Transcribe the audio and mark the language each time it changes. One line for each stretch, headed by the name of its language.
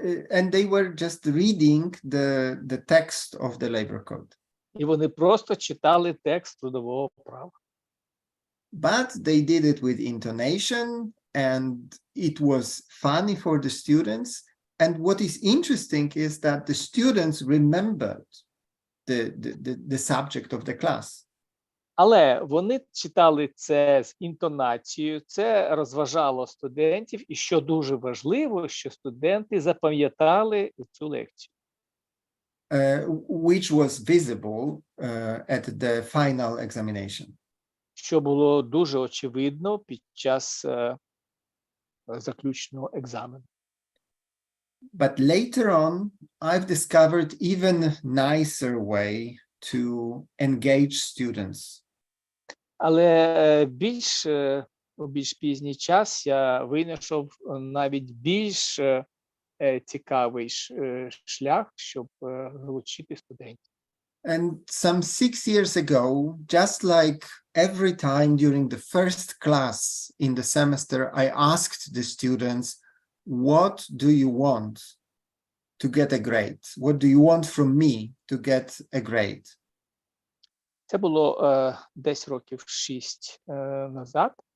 English: And they were just reading the text of the labor code.
Ukrainian: І вони просто читали текст трудового права.
English: But they did it with intonation, and it was funny for the students. And what is interesting is that the students remembered the subject of the class.
Ukrainian: Але вони читали це з інтонацією, це розважало студентів, і що дуже важливо, що студенти запам'ятали цю лекцію.
English: Which was visible at the final examination.
Ukrainian: Що було дуже очевидно під час заключного екзамену.
English: But later on, I've discovered even nicer way to engage students.
Ukrainian: Але у більш пізній час я винайшов навіть більш цікавий шлях, щоб залучити студентів.
English: And some 6 years ago, just like every time during the first class in the semester, I asked the students, what do you want to get a grade? What do you want from me to get a grade?
Ukrainian: Це було десь років 6 назад.